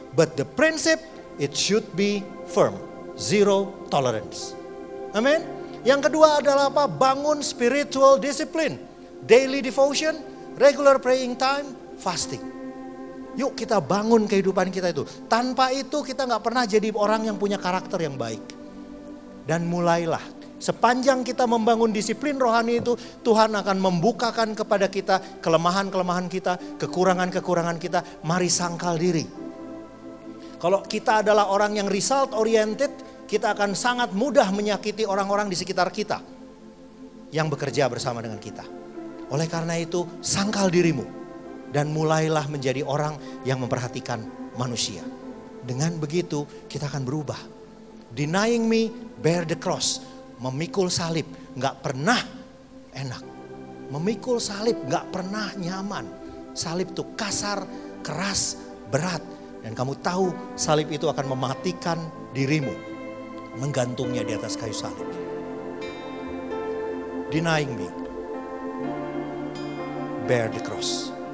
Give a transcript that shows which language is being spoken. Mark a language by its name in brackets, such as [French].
[English] But the principle, it should be firm. Zero tolerance. [Indonesian] Amin. Yang kedua adalah apa? Bangun [English] spiritual discipline. Daily devotion, regular praying time, fasting. [Indonesian] Yuk kita bangun kehidupan kita itu. Tanpa itu kita gak pernah jadi orang yang punya karakter yang baik. Dan mulailah. Sepanjang kita membangun disiplin rohani itu, Tuhan akan membukakan kepada kita kelemahan-kelemahan kita, kekurangan-kekurangan kita. Mari sangkal diri. Kalau kita adalah orang yang result oriented, kita akan sangat mudah menyakiti orang-orang di sekitar kita yang bekerja bersama dengan kita. Oleh karena itu, sangkal dirimu dan mulailah menjadi orang yang memperhatikan manusia. Dengan begitu kita akan berubah. [English] Denying me, bear the cross. [Indonesian] Memikul salib gak pernah enak. Memikul salib gak pernah nyaman. Salib itu kasar, keras, berat. Dan kamu tahu salib itu akan mematikan dirimu. Menggantungnya di atas kayu salib. [English] Denying me, bear the cross.